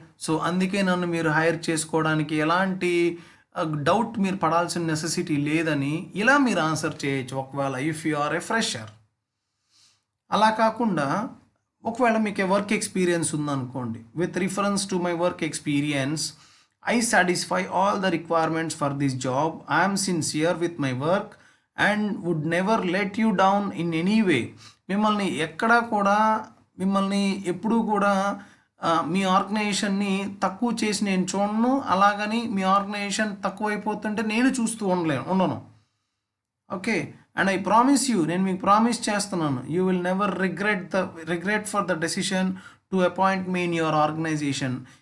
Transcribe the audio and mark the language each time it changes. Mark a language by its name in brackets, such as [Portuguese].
[Telugu] So అందుకే నన్ను మీరు హైర్ చేసుకోవడానికి ఎలాంటి డౌట్ మీరు పడాల్సిన నెసెసిటీ లేదని ఇలా మీరు ఆన్సర్ చేయొచ్చు. [English] ఒకవేళ if you are a fresher. [Telugu] అలా కాకుండా ఒకవేళ మీకు [English] Work experience ఉందనుకోండి, with reference to my work experience I satisfy all the requirements for this job. I am sincere with my work and would never let you down in any way. [Telugu] మిమ్మల్ని ఎక్కడా కూడా మిమ్మల్ని ఎప్పుడూ కూడా మీ ఆర్గనైజేషన్ని తక్కువ చేసి నేను చూడను, అలాగని మీ ఆర్గనైజేషన్ తక్కువైపోతుంటే నేను చూస్తూ ఉండను. [English] okay, and I promise you, [Telugu] నేను మీకు ప్రామిస్ చేస్తున్నాను, [English] You will never regret for the decision to appoint me in your organisation.